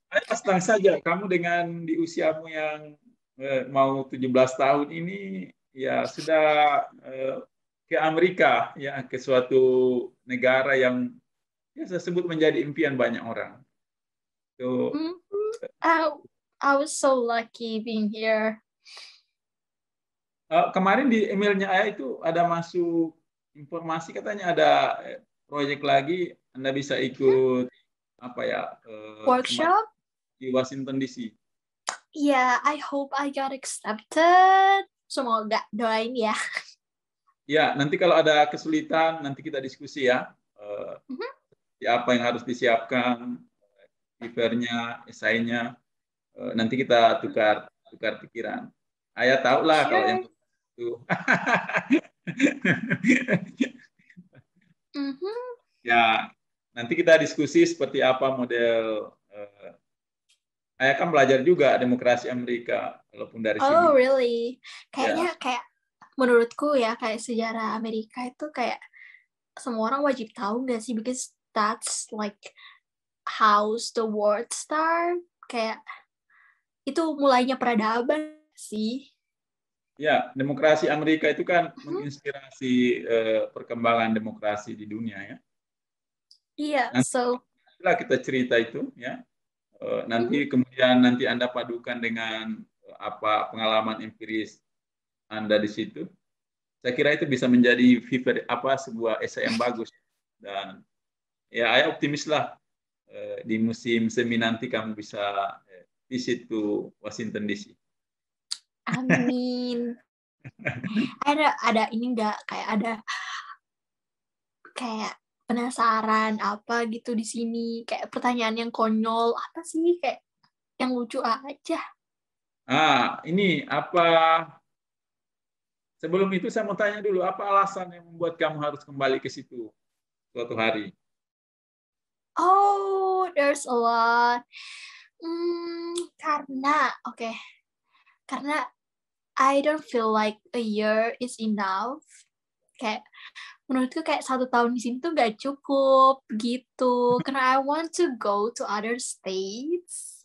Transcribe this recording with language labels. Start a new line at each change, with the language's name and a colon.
Indonesian: ayah senang saja kamu dengan di usiamu yang mau 17 tahun ini, ya sudah ke Amerika, ya ke suatu negara yang ya saya sebut menjadi impian banyak orang. Tuh, Mhm.
English: I was so lucky being here.
Indonesian: kemarin di emailnya ayah itu ada masuk informasi katanya ada proyek lagi, Anda bisa ikut apa ya semacam
English: Workshop?
Indonesian: di Washington DC.
English: Yeah, I hope I got accepted.
Indonesian: Semoga doain ya. Ya, nanti kalau ada kesulitan nanti kita diskusi ya. Mhm. Apa yang harus disiapkan, papernya, esainya. Nanti kita tukar tukar pikiran. Ayah tahu lah kalau yang
English: Sure.
Indonesian: itu. Mhm. Ya, nanti kita diskusi seperti apa model. Ayah kan belajar juga demokrasi Amerika, walaupun dari sini.
English: Oh, really?
Indonesian: Ya, Kayaknya kayak menurutku ya kayak sejarah Amerika itu kayak semua orang wajib tahu nggak sih?
English: Because that's like how the world start.
Indonesian: Kayak itu mulainya peradaban sih. ya, demokrasi Amerika itu kan Mhm. menginspirasi perkembangan demokrasi di dunia ya. Iya, Nanti so kita cerita itu ya. mhm. Nanti kemudian nanti Anda padukan dengan apa pengalaman empiris Anda di situ. Saya kira itu bisa menjadi apa sebuah esai yang bagus dan ya saya optimis lah di musim semi nanti kamu bisa
English: visit to
Indonesian: Washington DC. Amin. Ada ini nggak kayak ada kayak penasaran apa gitu di sini kayak pertanyaan yang konyol apa sih kayak yang lucu aja. Ini apa? Sebelum itu saya mau tanya dulu, apa alasan yang membuat kamu harus kembali ke situ suatu hari?
English: Oh, there's a lot.
Indonesian: Karena karena
English: I don't feel like a year is enough.
Indonesian: Kayak menurutku kayak 1 tahun di sini tuh gak cukup gitu. Karena
English: I want to go to other states.